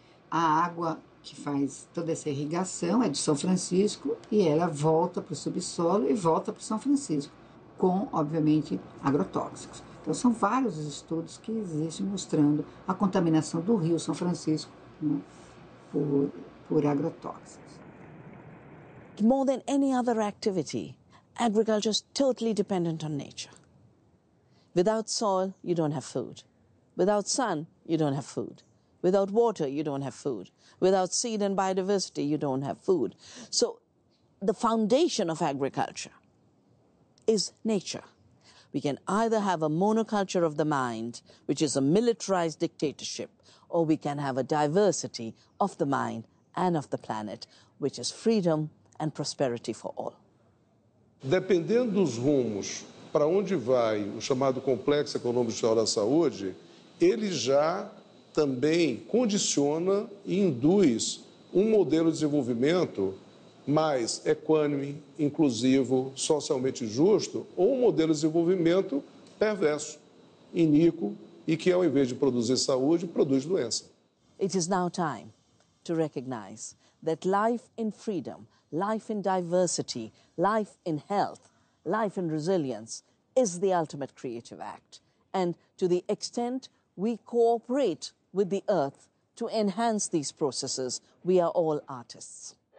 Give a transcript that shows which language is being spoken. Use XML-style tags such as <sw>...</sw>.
<pt>A água que faz toda essa irrigação é de São Francisco e ela volta para o subsolo e volta para São Francisco, com, obviamente, agrotóxicos. Então, são vários os estudos que existem mostrando a contaminação do rio São Francisco, né, por agrotóxicos.</pt> <en>More than any other activity, agriculture is totally dependent on nature. Without soil, you don't have food. Without sun, you don't have food. Without water, you don't have food. Without seed and biodiversity, you don't have food. So the foundation of agriculture is nature. We can either have a monoculture of the mind, which is a militarized dictatorship, or we can have a diversity of the mind and of the planet, which is freedom and prosperity for all.</en> <pt>Dependendo dos rumos para onde vai o chamado Complexo Econômico e Social da Saúde, ele já também condiciona e induz um modelo de desenvolvimento mais equânime, inclusivo, socialmente justo, ou um modelo de desenvolvimento perverso, iníquo e que, ao invés de produzir saúde, produz doença.</pt> <en>It is now time to recognize that life in freedom, life in diversity, life in health, life in resilience is the ultimate creative act. And to the extent we cooperate with the earth to enhance these processes, we are all artists.</en>